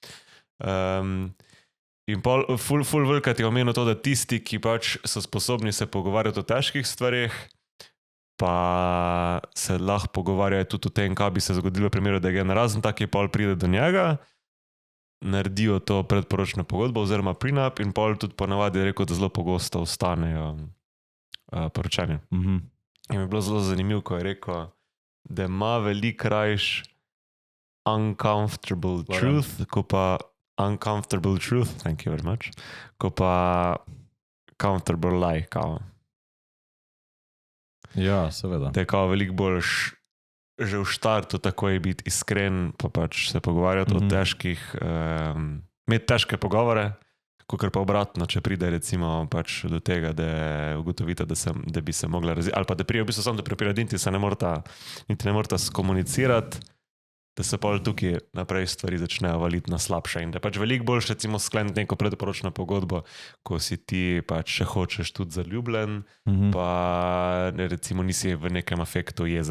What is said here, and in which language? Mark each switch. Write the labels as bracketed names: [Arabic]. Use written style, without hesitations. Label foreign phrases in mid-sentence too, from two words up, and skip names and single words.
[Slovenian] In ful velikrat je omenil to, da tisti, ki pač so sposobni se pogovarjati o težkih stvareh, pa se lahko pogovarjajo tudi o tem, kaj bi se zgodilo v primeru, da je razen tak, ki pol pride do njega, naredijo to predporočno pogodbo oziroma prenup in pol tudi ponavadi je rekel, da zelo pogosto ostanejo poročeni. In mi je bilo zelo zanimivo, ko je rekel, da ima veliko rajš [English] uncomfortable truth, [Slovenian] ko pa [English] uncomfortable truth, thank you very much, [Slovenian] ko pa [English] comfortable lie, [Slovenian] kao. Ja, seveda. Da je kao veliko boljš že v štartu takoj biti iskren, pa pač se pogovarjati o težkih, imeti težke pogovore, kakor pa obratno, če pride recimo pač do tega, da ugotovite, da bi se mogla razvijati, ali pa da prije v bistvu samo do prepiradinti se niti ne morata skomunicirati, da se pol tukaj naprej stvari začnejo valiti na slabše in da pač veliko boljše recimo skleniti neko predporočno pogodbo, ko si ti pač še hočeš tudi zaljubljen, pa recimo nisi v nekem afektu jeze.